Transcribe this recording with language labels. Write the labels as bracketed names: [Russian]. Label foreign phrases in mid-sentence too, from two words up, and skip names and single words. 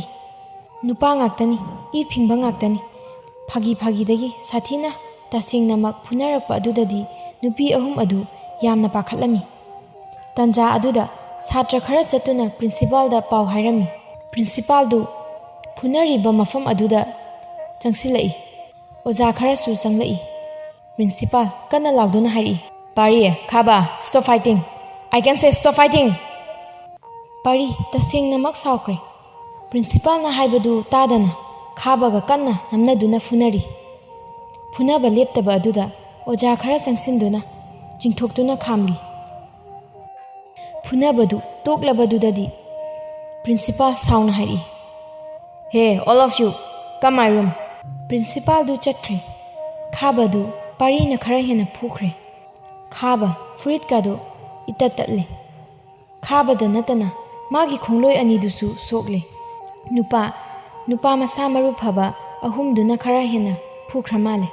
[Manipuri] Nupa ngaktani I phingba ngaktani. Phagi dagi sathina tasengnamak phunarakpa adudadi nupi ahum adu yamna pakhatlami. Tanja aduda satra khara chatuna principal da pau hairami. Principal du phunariba mafam aduda changsilai. Oza khara su changlai. Principal kana lauduna hairi. Pari, Khaba, [English] stop fighting. I can say stop fighting. [Manipuri] Pari tasengnamak saukre. Principal na haibadu tadana Khaba ga kanna namnaduna funari. Funaba leptaba aduda oja khara changsinduna chingthoktuna khamli. Funabadu toklabadudadi Principal sauna hairi. [English] Hey, all of you, come my room. [Manipuri] Principal du chatkre. Khaba du Pari na khara hena phukre. Khaba furit kado itatle. Khaba da natana magi khongloi ani dusu sokle. Nupa masa maru phaba ahum duna khara hena phukra male.